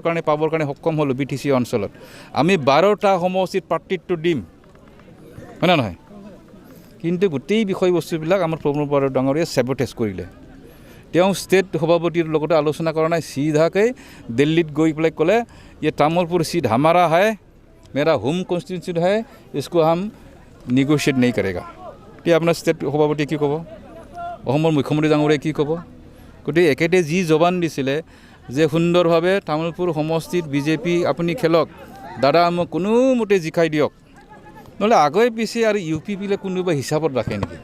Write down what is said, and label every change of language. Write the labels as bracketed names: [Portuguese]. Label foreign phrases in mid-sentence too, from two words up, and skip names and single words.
[Assamese] কাৰণে পাবৰ কাৰণে সক্ষম হ'লোঁ BTC অঞ্চলত আমি 12টা সমষ্টিত প্ৰাৰ্থিত্ব দিম হয় না নহয় কিন্তু গোটেই বিষয়বস্তুবিলাক আমাৰ প্ৰমোদ বড়ো ডাঙৰীয়াই চেবটেজ কৰিলে তেওঁ ষ্টেট সভাপতিৰ লগতে আলোচনা কৰা নাই চিধাকৈ দিল্লীত গৈ পেলাই ক'লে [Hindi] ये तामुलपुर सीट हमारा है मेरा होम कॉन्स्टिट्यूंसी है इसको हम निगोशिएट नहीं करेगा [Assamese] এতিয়া আপোনাৰ ষ্টেট সভাপতি কি ক'ব অসমৰ মুখ্যমন্ত্ৰী ডাঙৰীয়াই কি ক'ব? গতিকে একেতে যি জবান দিছিলে যে সুন্দৰভাৱে তামোলপুৰ সমষ্টিত বিজেপি আপুনি খেলক, দাদা মোক কোনোমতে জিকাই দিয়ক, নহ'লে আগে পিছে আৰু ইউ পি পি এলে কোনোবা হিচাপত ৰাখে নেকি?